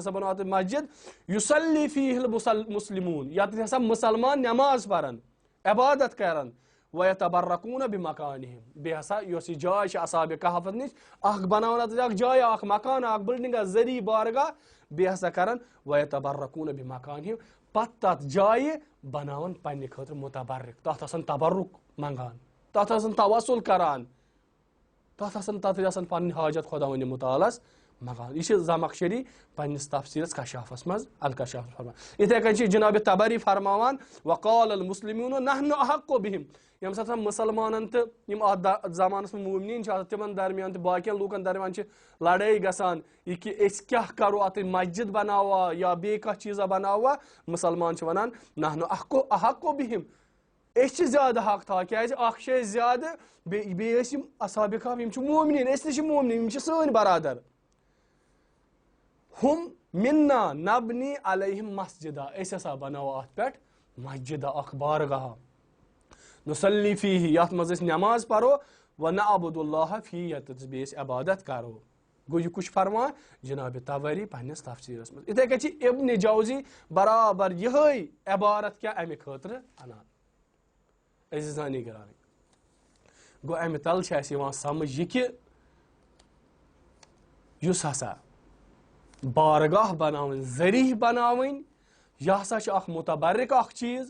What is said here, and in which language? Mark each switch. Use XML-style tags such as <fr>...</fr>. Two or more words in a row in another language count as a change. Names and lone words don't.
<ks>ہسا بناوو اتھ مسجد</ks> <ar>یُصلی فیہ المسلمون,</ar> <ks>یتھ ہسا مُسلمان نٮ۪ماز پرن عبادت کرن</ks> <ar>ویتبرکون بمکانہم,</ar> <ks>بیٚیہِ ہسا یۄس یہِ جاے چھِ اصحابِ کہفس نِش اکھ بناوان اتھ اکھ جاے اکھ مکان اکھ بلڈنگ ذریعہٕ بارگاہ, بیٚیہِ ہسا کرن</ks> <ar>ویتبرکون بمکانہم,</ar> <ks>پتہٕ تتھ جایہِ بناوان پننہِ خٲطرٕ متبرک, تتھ آسان تبرک منگان, تتھ آسان توسل کران, تَتھ پَنٕنۍ حاجت خۄداوندِ مُتعالَس مَنٛگان. یہِ چھِ زمخشری پنٛنِس تفسیٖرس کشافس منٛز الکشافس فرمان. یِتھَے کٔنۍ چھِ جناب تبری فرماوان</ks> <ar>وقال المسلمون نحن احق بهم.</ar> <ks>ییٚمہِ ساتہٕ مُسلمانن تہٕ یِم اتھ زمانس منٛز مومنیٖن چھِ آسان تِمن درمیان تہٕ باقین لوٗکن درمیان چھِ لڑٲے گژھان یہِ کہِ أسۍ کیاہ کرو اتھ مسجد بناووا یا بیٚیہِ کانٛہہ چیٖزا بناووا مُسلمان چھِ ونان</ks> <ar>نحن احق بهم.</ar> <ks>أسۍ چھِ زیادٕ حق تھاوان کیازِ اکھ چھِ أسۍ زیادٕ بیٚیہِ ٲسۍ یِم اصحابِ کہف یِم چھِ مومنیٖن أسۍ تہِ چھِ مومنیٖن یِم چھِ سٲنۍ برادر.</ks> <ar>ہُم منا نبنی علیہم مسجدا</ar> <ks>أسۍ ہسا بناوو اتھ پٮ۪ٹھ مسجدا اکھ بارگاہ</ks> <ar>نصلی فیہ</ar> <ks>یتھ منٛز أسۍ نٮ۪ماز پرو</ks> <ar>ونعبد اللہ فیہ</ar> <ks>یتھ بیٚیہِ أسۍ عبادت کرو. گوٚو یہِ کُس فرمان جناب تبری پننِس تفسیٖرس منٛز. یِتھے کٔنۍ چھِ ابن جوزی برابر یِہے عبارت کیاہ امہِ خٲطرٕ انان.</ks> <fa>عزیزانی گرامی</fa> <ks>گوٚو امہِ تل چھِ اسہِ یِوان سمجھ یہِ کہِ یُس ہسا بارگاہ بناوٕنۍ ذریعہ بناوٕنۍ یہِ ہسا چھِ اکھ متبرک اکھ چیٖز.</ks>